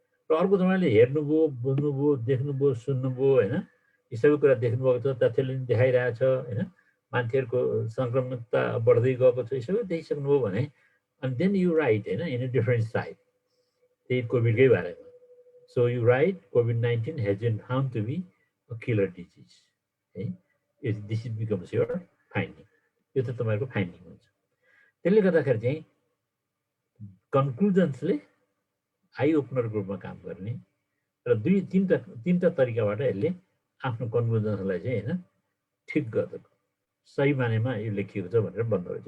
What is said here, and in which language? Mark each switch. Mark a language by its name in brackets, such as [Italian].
[Nepali] र अर्को तपाईँले हेर्नुभयो बुझ्नुभयो देख्नुभयो सुन्नुभयो होइन, यी सबै कुरा देख्नुभएको छ, तथ्यले पनि देखाइरहेछ होइन, मान्छेहरूको सङ्क्रमितता बढ्दै गएको छ, यो सबै देखिसक्नुभयो भने अनि [English] then you right [Nepali] होइन [English] in a different side, [Nepali] त्यही कोभिडकै बारेमा। [English] So you right COVID-19 has been found to be a killer disease है, this is becomes your finding. [Nepali] यो त तपाईँहरूको फाइन्डिङ हुन्छ। त्यसले गर्दाखेरि चाहिँ कन्क्लुजन्सले आई ओपनरको रूपमा काम गर्ने र तिनवटा तरिकाबाट यसले आफ्नो कन्क्लुजन्सलाई चाहिँ होइन ठिक गर्दछ, सही मानेमा यो लेखिएको छ भनेर भन्दो रहेछ।